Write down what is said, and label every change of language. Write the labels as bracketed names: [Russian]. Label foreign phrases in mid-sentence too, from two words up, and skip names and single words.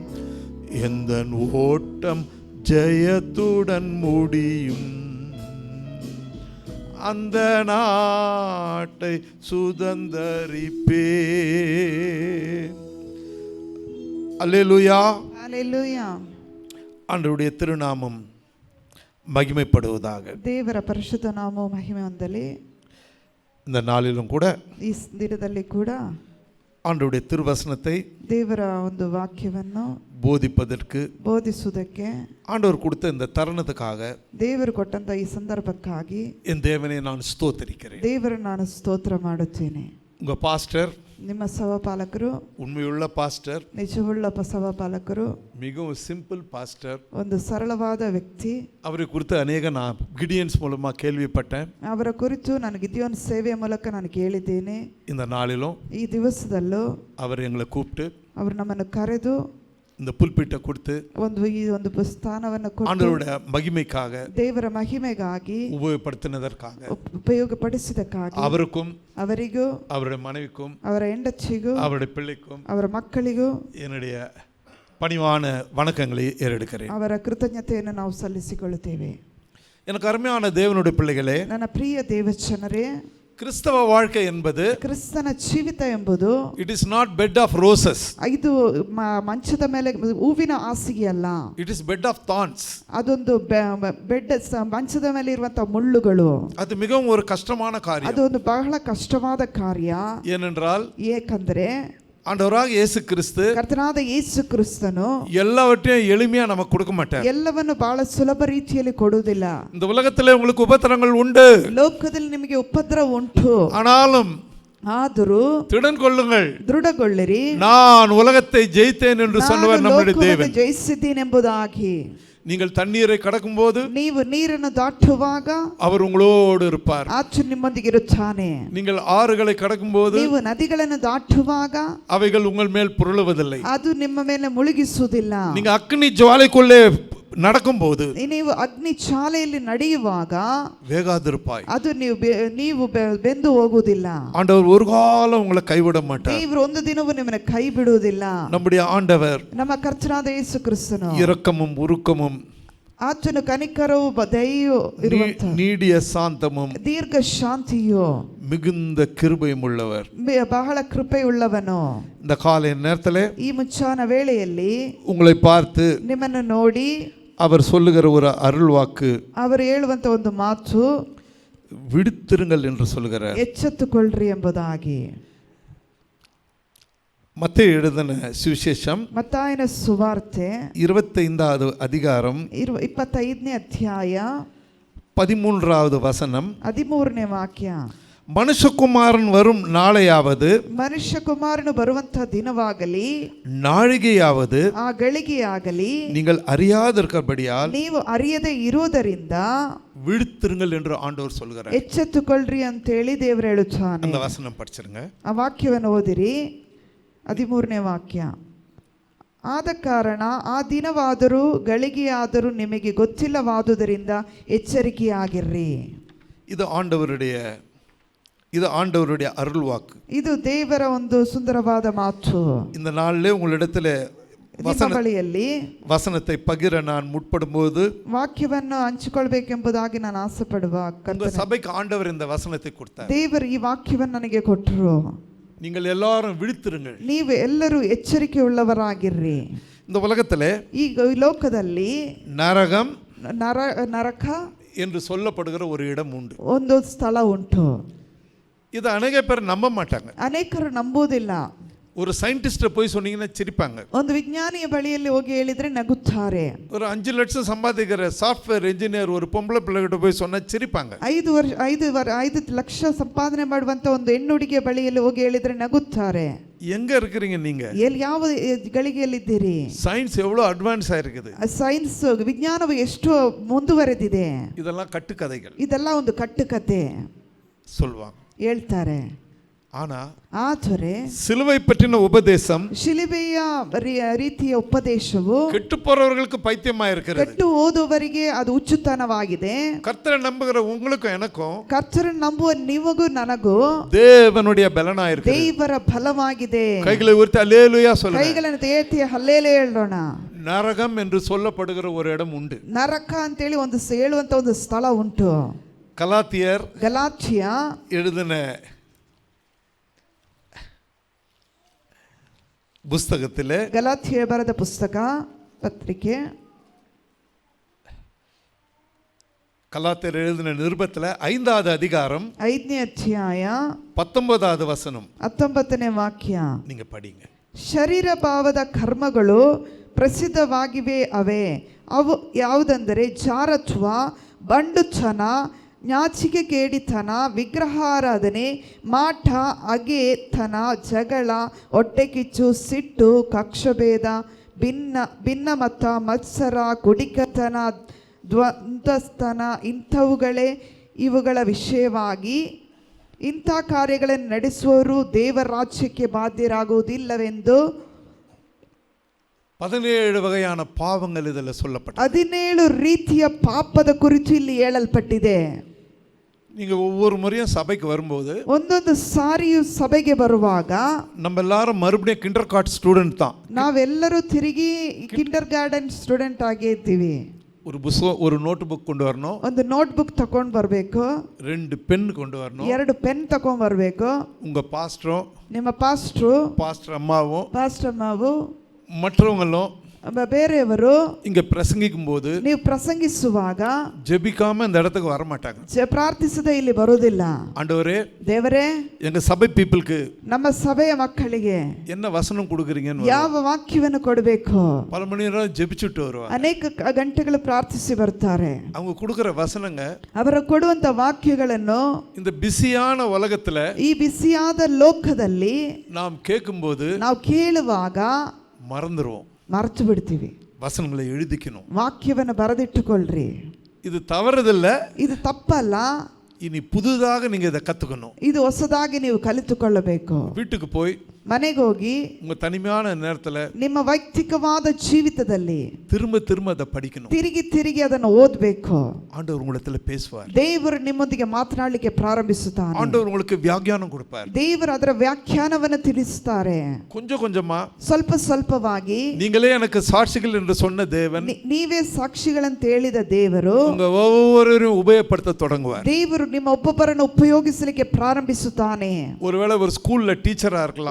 [Tamil] எந்தன் ஓட்டம் ஜெயத்துடன் முடியும், அந்த நாட்டை சுதந்தரிப்பேன். அல்லேலூயா, அல்லேலூயா. ஆண்டவருடைய திருநாமம் மகிமைப்படுவதாக. [Kannada] ದೇವರ ಪರಿಶುದ್ಧ ನಾಮವು ಮಹಿಮೆ ಹೊಂದಲಿ. [Tamil] இந்த நாளிலும் கூட [Kannada] ಈ ದಿನದಲ್ಲಿ ಕೂಡ [Tamil] ஆண்டவருடைய திருவசனத்தை [Kannada] ದೇವರ ಒಂದು ವಾಕ್ಯವನ್ನು ಬೋಧಿಸುವುದಕ್ಕೆ [Tamil] ஆண்டவர் கொடுத்த இந்த தருணத்துக்காக, [Kannada] ದೇವರು ಕೊಟ್ಟಂತ ಈ ಸಂದರ್ಭಕ್ಕಾಗಿ [Tamil] என் தேவனை நான் ஸ்தோத்திரிக்கிறேன். [Kannada] ದೇವರನ್ನು ನಾನು ಸ್ತೋತ್ರ ಮಾಡುತ್ತೇನೆ. [Tamil] உங்க பாஸ்டர், [Kannada] ನಿಮ್ಮ ಸಹಪಾಲಕರು, [Tamil] உண்மையுள்ள பாஸ்டர், [Kannada] ನಿಜವುಳ್ಳ ಸಹಪಾಲಕರು, [Tamil] மிகவும் சிம்பிள் பாஸ்டர், [Kannada] ಒಂದು ಸರಳವಾದ ವ್ಯಕ್ತಿ. [Tamil] அவரை குறித்து ಅನೇಕ நான் கிடியன்ஸ் மூலமா கேள்விப்பட்டேன். [Kannada] ಅವರ ಕುರಿತು ನಾನು ಗಿದಿಯೋನ್ ಸೇವೆಯ ಮೂಲಕ ನಾನು ಕೇಳಿದ್ದೇನೆ. [Tamil] இந்த நாளிலும் [Kannada] ಈ ದಿವಸದಲ್ಲೂ [Tamil] அவர் எங்களை கூப்பிட்டு [Kannada] ಅವರು ನಮ್ಮನ್ನು ಕರೆದು [Tamil] இந்த புல்பிட்டை கொடுத்து [Kannada] ಒಂದು ಸ್ಥಾನವನ್ನು ಕೊಟ್ಟು [Tamil] ஆண்டவருடைய மகிமைக்காக, [Kannada] ದೇವರ ಮಹಿಮೆಗಾಗಿ [Tamil] உபயோகப்படுத்தினதற்காக, [Kannada] ಉಪಯೋಗಪಡಿಸಿದಕ್ಕಾಗಿ [Tamil] அவருக்கும் [Kannada] ಅವರಿಗೂ [Tamil] அவருடைய மனைவிக்கும் [Kannada] ಅವರ ಹೆಂಡತಿಗೂ [Tamil] அவருடைய பிள்ளைக்கும் [Kannada] ಅವರ ಮಕ್ಕಳಿಗೂ [Tamil] என்னுடைய பணிவான வணக்கங்களை ஏறெடுக்கிறேன். [Kannada] ಅವರ ಕೃತಜ್ಞತೆಯನ್ನು ನಾವು ಸಲ್ಲಿಸಿಕೊಳ್ಳುತ್ತೇವೆ. [Tamil] எனக்கு அருமையான தேவனுடைய பிள்ளைகளே, [Kannada] ನನ್ನ ಪ್ರಿಯ ದೇವಜನರೇ, [Tamil] கிறிஸ்தவ வாழ்க்கை என்பது, [Kannada] ಕ್ರಿಸ್ತನ ಜೀವಿತ ಎಂಬುದು, [English] it is not bed of roses. [Kannada] ಇದು ಮಂಚದ ಮೇಲೆ ಹೂವಿನ ಹಾಸಿಗೆ ಅಲ್ಲ. [English] it is bed of thorns. [Kannada] ಅದೊಂದು ಬೆಡ್, ಮಂಚದ ಮೇಲೆ ಇರುವಂತಹ ಮುಳ್ಳುಗಳು. [Tamil] ಅದು மிகவும் ஒரு கஷ்டமான காரியம். [Kannada] ಅದೊಂದು ಬಹಳ ಕಷ್ಟವಾದ ಕಾರ್ಯ. [Tamil] ஏனென்றால், [Kannada] ಏಕೆಂದರೆ [Tamil] ஆண்டவராக இயேசு கிறிஸ்து, [Kannada] ಕರ್ತನಾದ ಯೇಸು ಕ್ರಿಸ್ತನು [Tamil] எல்லாவற்றையும் எளிமையா நமக்கு கொடுக்க மாட்டார். [Kannada] ಎಲ್ಲವನ್ನು ಬಹಳ ಸುಲಭ ರೀತಿಯಲ್ಲಿ ಕೊಡುವುದಿಲ್ಲ. [Tamil] இந்த உலகத்திலே உங்களுக்கு உபத்திரங்கள் உண்டு, [Kannada] ಲೋಕದಲ್ಲಿ ನಿಮಗೆ ಉಪದ್ರವ ಉಂಟು. [Tamil] ஆனாலும் [Kannada] ಆದರೂ [Tamil] திடன் கொள்ளுங்கள், [Kannada] ದೃಢಗೊಳ್ಳಿರಿ, [Tamil] நான் உலகத்தை ஜெயித்தேன் என்று சொன்னவர் நம்முடைய தேவன். [Kannada] ಜಯಿಸಿದ್ದೇನೆಂಬುದಾಗಿ [Tamil] நீங்கள் தண்ணீரை கடக்கும்போது [Kannada] ನೀವು ನೀರನ್ನು ದಾಟುವಾಗ [Tamil] அவர் உங்களோடு இருப்பார். [Kannada] ಆಚು ನಿಮ್ಮೊಂದಿಗೆ ಇರುತ್ತಾನೆ. [Tamil] நீங்கள் ಆறுகளை கடக்கும்போது [Kannada] ನೀವು ನದಿಗಳನ್ನು ದಾಟುವಾಗ [Tamil] அவைகள் உங்கள் மேல் புரளுவதில்லை. [Kannada] ಅದು ನಿಮ್ಮ ಮೇಲೆ ಮುಳುಗಿಸುವುದಿಲ್ಲ. [Tamil] நீங்க அக்னி ஜுவாலைக்குள்ளே நடக்கும்போது [Kannada] ನೀವು ಅಗ್ನಿ ಜ್ವಾಲೆಯಲ್ಲಿ ನಡೆಯುವಾಗ [Tamil] வேகாதிருப்பாய். [Kannada] ಅದು ನೀವು ಬೆಂದು ಹೋಗುವುದಿಲ್ಲ. [Tamil] ஆண்டவர் ஒரு காலம் உங்களை கைவிட மாட்டார். [Kannada] ದೇವರು ಒಂದು ದಿನವೂ ನಿಮ್ಮನ್ನು ಕೈ ಬಿಡುವುದಿಲ್ಲ. [Tamil] நம்முடைய ஆண்டவர் [Kannada] ನಮ್ಮ ಕರ್ತನಾದ ಯೇಸು ಕ್ರಿಸ್ತನು [Tamil] இரக்கமும் உருக்கமும் [Kannada] ಆತನು ಕನಿಕರವು ದಯೆಯು ಇರುವಂತ [Tamil] நீடிய சாந்தமும் [Kannada] ದೀರ್ಘ ಶಾಂತಿಯು [Tamil] மிகுந்த கிருபையும் உள்ளவர். [Kannada] ಬಹಳ ಕೃಪೆಯುಳ್ಳವನು. [Tamil] இந்த காலை நேரத்திலே [Kannada] ಈ ಮುಂಚಾನ ವೇಳೆಯಲ್ಲಿ [Tamil] உங்களை பார்த்து [Kannada] ನಿಮ್ಮನ್ನು ನೋಡಿ [Tamil] அவர் சொல்லுகிற ஒரு அருள் வாக்கு, [Kannada] ಅವರು ಹೇಳುವಂತ ಒಂದು ಮಾತು, [Tamil] விடுத்திருங்கள் என்று சொல்லுகிறார். [Kannada] ಎಚ್ಚೆತ್ತುಕೊಳ್ಳ್ರಿ ಎಂಬುದಾಗಿ. [Tamil] மத்தேயு எழுதின சுவிசேஷம் [Kannada] ಮತ್ತಾಯನ ಸುವಾರ್ತೆ [Tamil] 25வது அதிகாரம் [Kannada] 25ನೇ ಅಧ್ಯಾಯ [Tamil] 13வது வசனம். [Kannada] 13ನೇ ವಾಕ್ಯ. [Tamil] மனுஷகுமாரன் வரும் நாளையாவது, [Kannada] ಮನುಷ್ಯಕುಮಾರನು ಬರುವಂತ ದಿನವಾಗಲಿ, [Tamil] நாழிகையாவது [Kannada] ಆ ಗಳಿಗೆಯಾಗಲಿ [Tamil] நீங்கள் அறியாதிருக்கிறபடியால் [Kannada] ನೀವು ಅರಿಯದೆ ಇರುವುದರಿಂದ [Tamil] விடுத்திருங்கள் என்று ஆண்டவர் சொல்கிறார். [Kannada] ಎಚ್ಚೆತ್ತುಕೊಳ್ಳ್ರಿ ಅಂತೇಳಿ ದೇವರು ಹೇಳುತ್ತಾನೆ. [Tamil] அந்த வசனம் படிச்சிருங்க. [Kannada] ಆ ವಾಕ್ಯವನ್ನು ಓದಿರಿ. 13ನೇ ವಾಕ್ಯ. ಆದ ಕಾರಣ ಆ ದಿನವಾದರೂ ಗಳಿಗೆಯಾದರೂ ನಿಮಗೆ ಗೊತ್ತಿಲ್ಲವಾದುದರಿಂದ ಎಚ್ಚರಿಕೆಯಾಗಿರ್ರಿ. [Tamil] இது ஆண்டவருடைய அருள் வாக்கு. [Kannada] ಇದು ದೇವರ ಒಂದು ಸುಂದರವಾದ ಮಾತು. [Tamil] இந்த நாளிலே உங்களிடத்தில் [Kannada] ಬಳಿಯಲ್ಲಿ [Tamil] வசனத்தை பகிர நான் முற்படும்போது [Kannada] ವಾಕ್ಯವನ್ನು ಹಂಚಿಕೊಳ್ಬೇಕೆಂಬುದಾಗಿ ನಾನು ಆಸೆ ಪಡುವ [Tamil] சபைக்கு ஆண்டவர் இந்த வசனத்தை கொடுத்தார். [Kannada] ದೇವರು ಈ ವಾಕ್ಯವನ್ನು ನನಗೆ ಕೊಟ್ಟರು. [Tamil] நீங்கள் எல்லாரும் விழித்திருங்கள். [Kannada] ನೀವು ಎಲ್ಲರೂ ಎಚ್ಚರಿಕೆ ಉಳ್ಳವರಾಗಿರ್ರಿ. [Tamil] இந்த உலகத்திலே [Kannada] ಈ ಲೋಕದಲ್ಲಿ [Tamil] நரகம் [Kannada] ನರಕ [Tamil] என்று சொல்லப்படுகிற ஒரு இடம் உண்டு. [Kannada] ಒಂದು ಸ್ಥಳ ಉಂಟು. [Tamil] இது அநேக பேர் நம்ப மாட்டாங்க. [Kannada] ಅನೇಕರು ನಂಬುವುದಿಲ್ಲ. [Tamil] ஒரு சயின்டிஸ்ட போய் சொன்னீங்கன்னா சிரிப்பாங்க. [Kannada] ಒಂದು ವಿಜ್ಞಾನಿಯ ಬಳಿಯಲ್ಲಿ ಹೋಗಿ ಹೇಳಿದ್ರೆ ನಗುತ್ತಾರೆ. [Tamil] ஒரு 5 லட்சம் சம்பாதிக்கிற [English] software engineer [Tamil] ஒரு பொம்பளை பிள்ளைகிட்ட போய் சொன்னா சிரிப்பாங்க. [Kannada] 5 ಲಕ್ಷ ಸಂಪಾದನೆ ಮಾಡುವಂತ ಒಂದು ಹೆಣ್ಣುಡಿಗೆ ಬಳಿಯಲ್ಲಿ ಹೋಗಿ ಹೇಳಿದ್ರೆ ನಗುತ್ತಾರೆ. [Tamil] எங்க இருக்கிறீங்க நீங்க? [Kannada] ಯಾವ ಗಳಿಗೆಯಲ್ಲಿದ್ದೀರಿ? [Tamil] சயின்ஸ் எவ்வளவு அட்வான்ஸ் ஆயிருக்குது. [Kannada] ಸೈನ್ಸ್ ವಿಜ್ಞಾನವು ಎಷ್ಟು ಮುಂದುವರೆದಿದೆ. [Tamil] இதெல்லாம் கட்டுக்கதைகள். [Kannada] ಇದೆಲ್ಲ ಒಂದು ಕಟ್ಟುಕತೆ [Tamil] சொல்வாங்க, [Kannada] ಹೇಳ್ತಾರೆ. ಆದರೆ [Tamil] சிலுவை பற்றின உபதேசம், [Kannada] ಶಿಲುಬೆಯ ರೀತಿಯ ಉಪದೇಶವು [Tamil] ಕೆಟ್ಟು போறவர்களுக்கு பைத்தியமா இருக்கிறது. [Kannada] ಕೆಟ್ಟು ಓದುವವರಿಗೆ ಅದು ಹುಚ್ಚುತನವಾಗಿದೆ. [Tamil] கர்த்தரை நம்புகிற உங்களுக்கும் எனக்கும், [Kannada] ಕರ್ತರನ್ನು ನಂಬುವ ನಿಮಗೂ ನನಗೂ [Tamil] தேவனுடைய பலனா இருக்கு. [Kannada] ದೇವರ ಫಲವಾಗಿದೆ. [Tamil] கைகளை உயர்த்தி அல்லேலூயா சொல்லுங்க. [Kannada] ಕೈಗಳನ್ನು ಎತ್ತಿ ಹಲ್ಲೆಲೂಯಾ ಹೇಳೋಣ. [Tamil] நரகம் என்று சொல்லப்படுகிற ஒரு இடம் உண்டு. [Kannada] ನರಕ ಅಂತೇಳಿ ಒಂದು ಹೇಳುವಂತ ಒಂದು ಸ್ಥಳ ಉಂಟು. ಗಲಾತ್ಯ [Tamil] எழுதின புஸ்தகத்திலே, [Kannada] ಗಲಾತ್ಯ ಬರೆದ ಪುಸ್ತಕ ಪತ್ರಿಕೆ, [Tamil] கலாத்தியர் எழுதின நிருபத்தில் 5வது அதிகாரம் [Kannada] 5ನೇ ಅಧ್ಯಾಯ [Tamil] 19வது வசனம் [Kannada] 19ನೇ ವಾಕ್ಯ [Tamil] நீங்க படிங்க. [Kannada] ಶರೀರ ಭಾವದ ಕರ್ಮಗಳು ಪ್ರಸಿದ್ಧವಾಗಿವೆ. ಅವು ಯಾವುದೆಂದರೆ ಜಾರತ್ವ, ಬಂಡುತನ, ನಾಚಿಕೆ ಕೇಡಿತನ, ವಿಗ್ರಹಾರಾಧನೆ, ಮಾಟ, ಅಗೆತನ, ಜಗಳ, ಹೊಟ್ಟೆಕಿಚ್ಚು, ಸಿಟ್ಟು, ಕಕ್ಷಭೇದ, ಭಿನ್ನಮತ, ಮತ್ಸರ, ಕುಡಿಕತನ, ದ್ವಂದ್ವಸ್ತನ ಇವುಗಳ ವಿಷಯವಾಗಿ ಇಂಥ ಕಾರ್ಯಗಳನ್ನು ನಡೆಸುವವರು ದೇವರ ರಾಜ್ಯಕ್ಕೆ ಬಾಧ್ಯರಾಗುವುದಿಲ್ಲವೆಂದು [Tamil] 17 வகையான பாவங்கள் இதில் சொல்லப்பட்டது. [Kannada] 17 ರೀತಿಯ ಪಾಪದ ಕುರಿತು ಇಲ್ಲಿ ಹೇಳಲ್ಪಟ್ಟಿದೆ. [Tamil] நீங்க ஒவ்வொரு முறையும் சபைக்கு வரும்போது, [Kannada] ಒಂದೊಂದು ಸಾರಿಯೂ ಸಭೆಗೆ ಬರುವಾಗ, [Tamil] நம்ம எல்லாரும் மறுபடியும் [English] kinder gart student [Tamil] தான். [Kannada] ನಾವೆಲ್ಲರೂ ತಿರುಗಿ [English] kinder garden student [Kannada] ಆಗೇ ಇದ್ದೀವಿ. [Tamil] ஒரு புத்தகம், ஒரு [English] note book [Tamil] கொண்டு வரணும். [Kannada] ಒಂದು [English] note book [Kannada] ತಗೊಂಡು ಬರಬೇಕು. [Tamil] 2 பென் கொண்டு வரணும். [Kannada] 2 ಪೆನ್ ತಗೊಂಡು ಬರಬೇಕು. [Tamil] உங்க பாஸ்டரும், [Kannada] ನಿಮ್ಮ ಪಾಸ್ಟ್ರು, [Tamil] பாஸ்டர் அம்மாவும், [Kannada] ಪಾಸ್ಟರ್ ಅಮ್ಮವು, [Tamil] மற்றவங்களும் [Kannada] ಬೇರೆಯವರು [Tamil] இங்க பிரசங்கிக்கும் போது, [Kannada] ನೀವು ಪ್ರಸಂಗಿಸುವಾಗ [Tamil] ஜெபிக்காம இந்த இடத்துக்கு வர மாட்டாங்க. [Kannada] ಪ್ರಾರ್ಥಿಸದೆ ಇಲ್ಲಿ ಬರೋದಿಲ್ಲ. [Tamil] ஆண்டவரே, [Kannada] ದೇವರೇ, [Tamil] எங்க சபை பீப்பிள்க்கு [Kannada] ನಮ್ಮ ಸಭೆಯ ಮಕ್ಕಳಿಗೆ [Tamil] என்ன வசனம் கொடுக்குறீங்கன்னு [Kannada] ಯಾವ ವಾಕ್ಯವನ್ನು ಕೊಡಬೇಕು. [Tamil] பல மணி நேரம் ஜெபிச்சுட்டு வருவாங்க. [Kannada] ಅನೇಕ ಗಂಟೆಗಳು ಪ್ರಾರ್ಥಿಸಿ ಬರ್ತಾರೆ. [Tamil] அவங்க கொடுக்குற வசனங்க, [Kannada] ಅವರು ಕೊಡುವಂತ ವಾಕ್ಯಗಳನ್ನು [Tamil] இந்த பிஸியான உலகத்துல, [Kannada] ಈ ಬಿಸಿಯಾದ ಲೋಕದಲ್ಲಿ [Tamil] நாம் கேட்கும்போது [Kannada] ನಾವು ಕೇಳುವಾಗ [Tamil] மறந்துருவோம். [Kannada] ಮರೆತು ಬಿಡ್ತೀವಿ. [Tamil] வசனங்களை எழுதிக்கணும். [Kannada] ವಾಕ್ಯವನ್ನು ಬರೆದಿಟ್ಟುಕೊಳ್ಳ್ರಿ. [Tamil] இது தவறுதல்ல, [Kannada] ಇದು ತಪ್ಪಲ್ಲ. [Tamil] இனி புதுதாக நீங்க இதை கத்துக்கணும். [Kannada] ಇದು ಹೊಸದಾಗಿ ನೀವು ಕಲಿತುಕೊಳ್ಳಬೇಕು. [Tamil] வீட்டுக்கு போய் [Kannada] ಮನೆಗೆ ಹೋಗಿ [Tamil] உங்க தனிமையான நேரத்துல [Kannada] ನಿಮ್ಮ ವೈಯಕ್ತಿಕವಾದ ಜೀವಿತದಲ್ಲಿ [Tamil] திரும்ப திரும்ப அதை படிக்கணும். [Kannada] ತಿರುಗಿ ತಿರುಗಿ ಅದನ್ನು ಓದಬೇಕು. [Tamil] ஆண்டவர் உங்களிடத்துல பேசுவார். [Kannada] ದೇವರು ನಿಮ್ಮೊಂದಿಗೆ ಮಾತನಾಡಲಿಕ್ಕೆ ಪ್ರಾರಂಭಿಸುತ್ತಾನೆ. [Tamil] ஆண்டவர் உங்களுக்கு வியாக்கியானம் கொடுப்பார். [Kannada] ದೇವರು ಅದರ ವ್ಯಾಖ್ಯಾನವನ್ನು ತಿಳಿಸುತ್ತಾರೆ. [Tamil] கொஞ்சம் கொஞ்சமா [Kannada] ಸ್ವಲ್ಪ ಸ್ವಲ್ಪವಾಗಿ [Tamil] நீங்களே எனக்கு சாட்சிகள் என்று சொன்ன தேவன் [Kannada] ನೀವೇ ಸಾಕ್ಷಿಗಳಂತ ಹೇಳಿದ ದೇವರು [Tamil] உங்க ஒவ்வொருவரையும் உபயோகப்படுத்த தொடங்குவார். [Kannada] ದೇವರು ನಿಮ್ಮ ಒಬ್ಬೊಬ್ಬರನ್ನು ಉಪಯೋಗಿಸಲಿಕ್ಕೆ ಪ್ರಾರಂಭಿಸುತ್ತಾನೆ. [Tamil] ஒருவேளை ஒரு ஸ்கூல்ல டீச்சரா இருக்கலாம்.